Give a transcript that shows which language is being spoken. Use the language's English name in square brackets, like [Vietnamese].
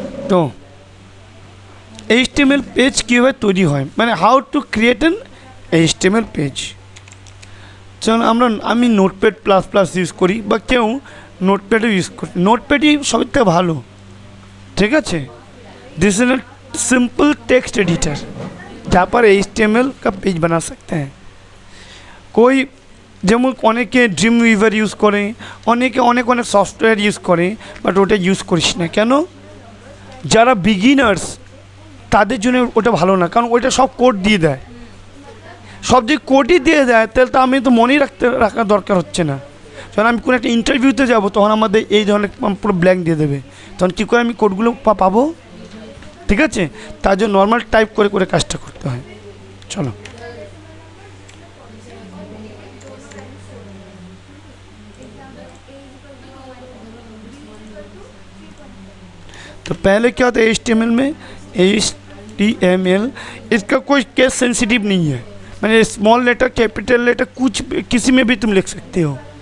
[Bangla] तो HTML page কীভাবে তৈরি হয়, মানে [English] How to create an HTML page. [Bangla] চলো আমি নোটপ্যাড প্লাস প্লাস ইউজ করি, বা কেউ নোটপ্যাডও ইউজ করি। নোটপ্যাডই সবথেকে ভালো, ঠিক আছে। [English] this is a simple text editor [Hindi] जहाँ पर HTML का पेज बना सकते हैं। [Bangla] कोई যেমন অনেকে ড্রিম উইভার ইউজ করে, অনেকে অনেক সফটওয়্যার ইউজ করে, বাট ওটা ইউজ করিস না কেন? যারা বিগিনার্স তাদের জন্য ওটা ভালো না, কারণ ওইটা সব কোড দিয়ে দেয়। সব যে কোডই দিয়ে দেয় তাহলে তো আমি তো মনেই রাখার দরকার হচ্ছে না। কারণ আমি কোনো একটা ইন্টারভিউতে যাব, তখন আমাদের এই ধরনের পুরো ব্ল্যাঙ্ক দিয়ে দেবে, তখন কী করে আমি কোডগুলো পাবো? ঠিক আছে, তার জন্য নর্মাল টাইপ করে করে কাজটা করতে হয়। [Hindi] চলো, तो पहले क्या होता है HTML में, HTML इसका कोई केस सेंसिटिव नहीं है, मैंने स्मॉल लेटर कैपिटल लेटर कुछ किसी में भी तुम लिख सकते हो।